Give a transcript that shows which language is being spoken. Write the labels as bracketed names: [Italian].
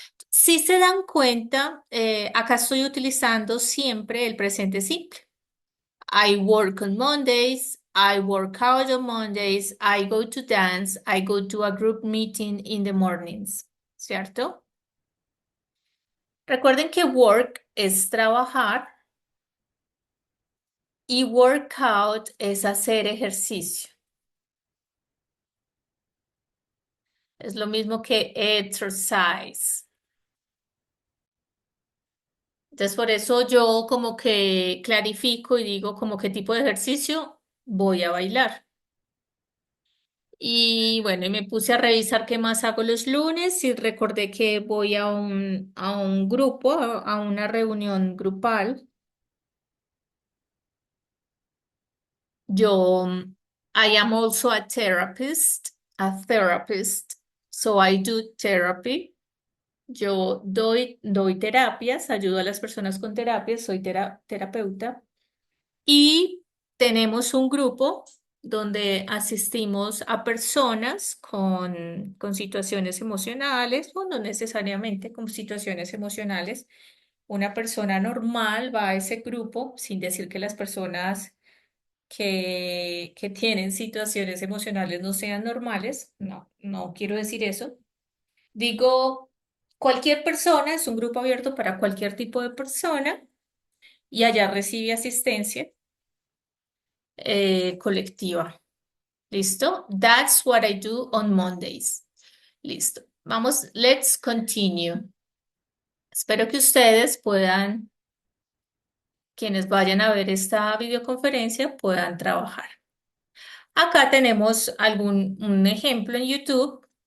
[Spanish] Si se dan cuenta, acá estoy utilizando siempre el presente simple. [English] I work on Mondays, I work out on Mondays, I go to dance, I go to a group meeting in the mornings, ¿cierto? [Spanish] Recuerden que work es trabajar y workout es hacer ejercicio. Es lo mismo que exercise. Entonces, por eso yo como que clarifico y digo como qué tipo de ejercicio voy a bailar. Y bueno, y me puse a revisar qué más hago los lunes y recordé que voy a un grupo, a una reunión grupal. [English] Yo, I am also a therapist, a therapist. So I do therapy. [Spanish] Yo doy terapias, ayudo a las personas con terapias, soy terapeuta. Y tenemos un grupo donde asistimos a personas con situaciones emocionales, o no necesariamente con situaciones emocionales. Una persona normal va a ese grupo, sin decir que las personas que tienen situaciones emocionales no sean normales. No, no quiero decir eso. Digo, cualquier persona es un grupo abierto para cualquier tipo de persona y allá recibe asistencia colectiva. ¿Listo? [English] That's what I do on Mondays. [Spanish] Listo. Vamos, [English] let's continue. [Spanish] Espero que ustedes puedan, quienes vayan a ver esta videoconferencia, puedan trabajar. Acá tenemos un ejemplo en YouTube.